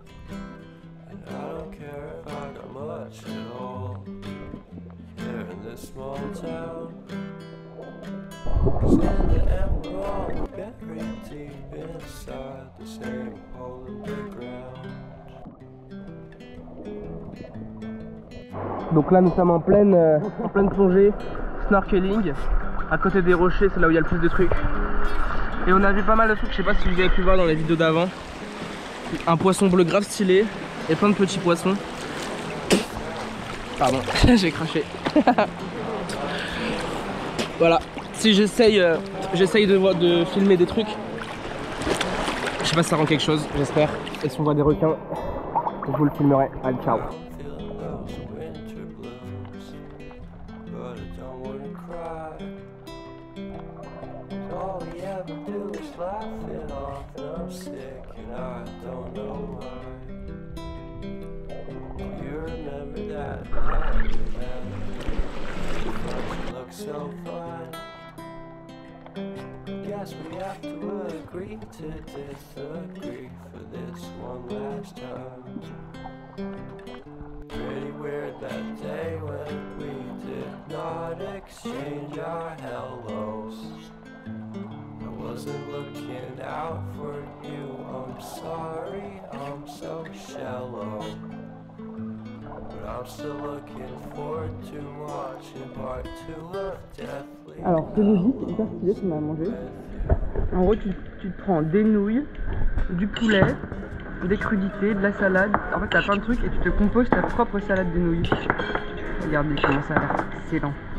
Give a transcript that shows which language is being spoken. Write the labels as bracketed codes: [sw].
[en] I don't care if I got much at all here in this small town. Standing and we're all buried deep inside the same hole in the ground. [fr] Donc là nous sommes en pleine plongée, snorkeling. À côté des rochers, c'est là où il y a le plus de trucs. Et on a vu pas mal de trucs, je sais pas si vous avez pu voir dans les vidéos d'avant. Un poisson bleu grave stylé et plein de petits poissons. Pardon, j'ai craché. Voilà, si j'essaye de filmer des trucs. Je sais pas si ça rend quelque chose, j'espère. Et si on voit des requins, je vous le filmerai. Allez, ciao. [en] feeling those winter blues, but I don't wanna cry. All we ever do is laugh it off, and I'm sick and I don't know why. You remember that night we met? You look so fine. Guess we have to agree to disagree for this one last time. Pretty weird that day when we did not exchange our hellos. I wasn't looking out for you, I'm sorry, I'm so shallow. But I'm still looking forward to watching part 2 of Deathly. [fr] Alors c'est logique, c'est hyper stylé ce qu'on a mangé. En gros tu te prends des nouilles, du poulet, des crudités, de la salade. En fait t'as plein de trucs et tu te composes ta propre salade de nouilles. Regardez comment ça a l'air excellent.